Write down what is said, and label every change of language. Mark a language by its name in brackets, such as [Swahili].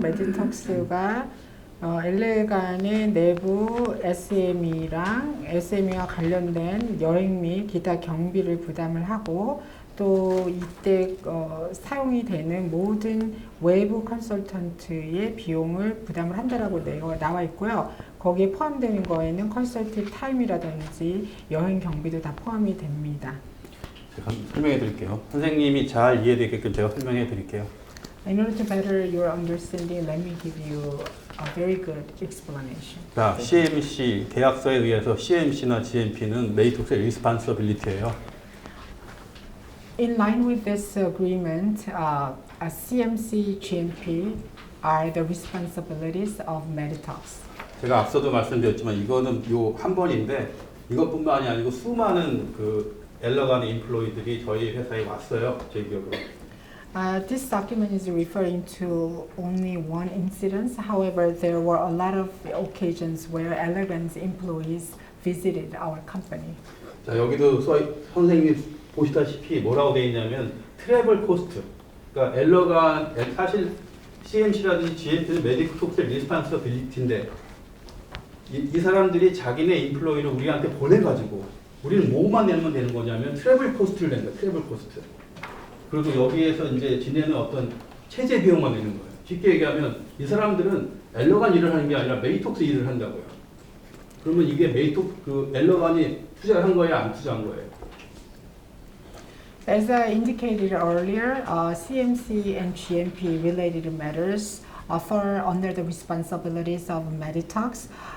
[Korean] 메디톡스가 엘레간의 내부 SME랑 SME와 관련된 여행 및 기타 경비를 부담을 하고 또 이때 사용이 되는 모든 외부 컨설턴트의 비용을 부담을 한다라고 나와 있고요. 거기에 포함되는 거에는 컨설팅 타임이라든지 여행 경비도 다 포함이 됩니다. 제가 설명해 드릴게요. 선생님이 잘 이해되게끔 제가 설명해 드릴게요. [English] In order to better your understanding, let me give you a very good explanation. [Korean] 자, CMC 계약서에 의해서 CMC나 GMP는 메디톡스의 리스판서빌리티예요. [English] In line with this agreement, CMC, GMP are the responsibilities of Meditox. [Korean] 제가 앞서도 말씀드렸지만 이거는 요 한 번인데 이것뿐만이 아니고 수많은 그 엘러간의 인플로이들이 저희 회사에 왔어요. 제 기억으로. [English] This document is referring to only one incident. However, there were a lot of occasions where Allergan's employees visited our company. [Korean] 자, 여기도 선생님이 보시다시피 뭐라고 되어 있냐면 [English] 트래블 코스트. [Korean] 그러니까 엘러간 사실 CMC라든지 GMP는 메디톡스의 리스판서빌리티인데 이 사람들이 자기네 인플로이를 우리한테 보내가지고 우리는 뭐만 내면 되는 거냐면 [English] 트래블 코스트를 [Korean] 낸다. 트래블 코스트. 그리고 여기에서 이제 지내는 어떤 체제 비용만 내는 거예요. 쉽게 얘기하면 이 사람들은 엘러간 일을 하는 게 아니라 메디톡스 일을 한다고요. 그러면 이게 그 엘러간이 투자를 한 거예요, 안 투자한 거예요? [English] As I indicated earlier, CMC and GMP related matters fall under the responsibilities of Meditox.